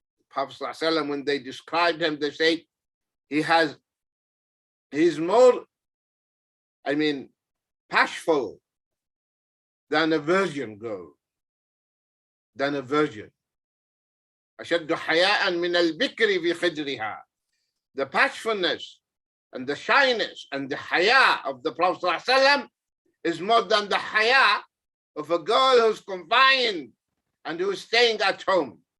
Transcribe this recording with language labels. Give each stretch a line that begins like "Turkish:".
English: Prophet ﷺ, when they described him, they say he's more, bashful than a virgin girl, than a virgin.
Arabic: أشد حياء من البكر في خدرها.
English: The bashfulness and the shyness and the haya of the Prophet ﷺ is more than the haya of a girl who's confined and who's staying at home.